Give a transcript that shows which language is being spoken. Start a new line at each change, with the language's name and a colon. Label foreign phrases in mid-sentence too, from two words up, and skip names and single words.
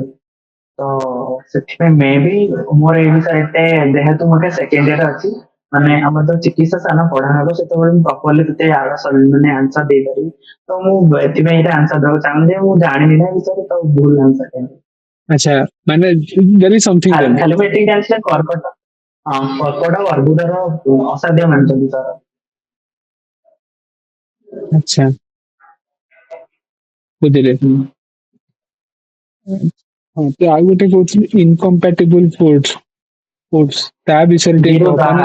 Odia: ତ ସେଥିପାଇଁ ମେ ବି ମୋର ଏଇ ବିଷୟରେ ଏତେ, ଯେହେତୁ ମୁଁ
English: second year
Odia: ଅଛି, ମାନେ ଆମର ତ ଚିକିତ୍ସା ସ୍ଥାନ ପଢା ହବ, ସେତେବେଳେ ମୁଁ ପ୍ରପରଲି ତତେ ମାନେ ଆନ୍ସର ଦେଇପାରିବି। ତ ମୁଁ ଏଥିପାଇଁ ଏଇଟା ଆନ୍ସର ଦେବାକୁ ଚାହୁଁନି ଯେ ମୁଁ ଜାଣିନି ନା ଏ ବିଷୟରେ, ତ ଭୁଲ ଆନ୍ସର ଦେବି। ଆଚ୍ଛା ମାନେ
English: there is something then।
Odia: ଖାଲି ମୁଁ ଏତିକି ଜାଣିଛି ଯେ କର୍କଟ, ହଁ କର୍କଟ ଆଉ ଅର୍ବୁଦର ଅସାଧ୍ୟ ମାନିଛନ୍ତି ତାର। ଆଚ୍ଛା ବୁଝିଲେ। ହୁଁ। ହଁ ତ ଆଉ ଗୋଟେ କହୁଥିଲି
English: incompatible foods,
Odia: ତା ବିଷୟରେ ଟିକେ କହ, ମାନେ